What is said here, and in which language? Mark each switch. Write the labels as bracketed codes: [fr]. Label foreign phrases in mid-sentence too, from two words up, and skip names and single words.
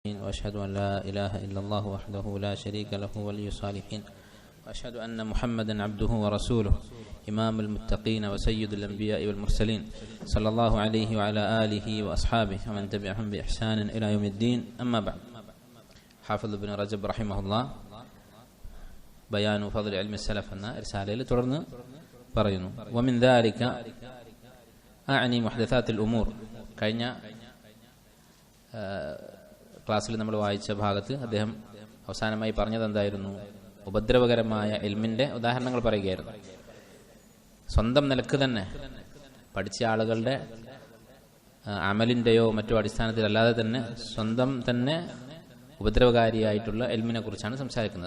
[ar] وأشهد أن لا إله إلا الله وحده لا شريك له ولي الصالحين وأشهد أن محمدا عبده ورسوله إمام المتقين وسيد الأنبياء والمرسلين صلى الله عليه وعلى آله وأصحابه ومن تبعهم بإحسان إلى يوم الدين أما بعد. حافظ ابن رجب رحمه الله بيان فضل علم السلف [ml] എന്ന റിസാലയിൽ തുടർന്ന് പറയുന്നു. [ar] ومن ذلك أعني محدثات الأمور. [ml] കഴിഞ്ഞ ക്ലാസ്സിൽ നമ്മൾ വായിച്ച ഭാഗത്ത് അദ്ദേഹം അവസാനമായി പറഞ്ഞത് എന്തായിരുന്നു? ഉപദ്രവകരമായ ഇൽമിന്റെ ഉദാഹരണങ്ങൾ പറയുകയായിരുന്നു. സ്വന്തം നിലക്ക് തന്നെ പഠിച്ച ആളുകളുടെ അമലിന്റെയോ മറ്റോ അടിസ്ഥാനത്തിലല്ലാതെ തന്നെ സ്വന്തം തന്നെ ഉപദ്രവകാരിയായിട്ടുള്ള ഇൽമിനെ കുറിച്ചാണ് സംസാരിക്കുന്നത്.